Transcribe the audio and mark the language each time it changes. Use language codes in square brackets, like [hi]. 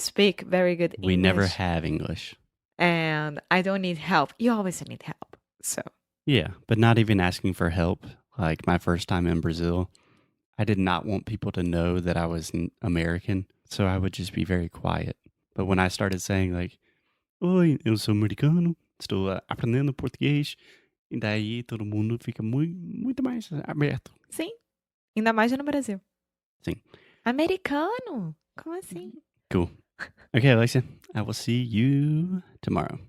[en] speak very good English. We never have English. and I don't need help. You always need help. So, Yeah, but not even asking for help. Like my first time in Brazil, I did not want people to know that I was American, so I would just be very quiet. But when I started saying like, [pt] "Oi, eu sou americano, estou aprendendo português", e daí todo mundo fica muito mais aberto. sim, ainda mais no Brasil. Sim. Americano? Como assim? [en] Cool. Okay, Alexia, I will see you tomorrow.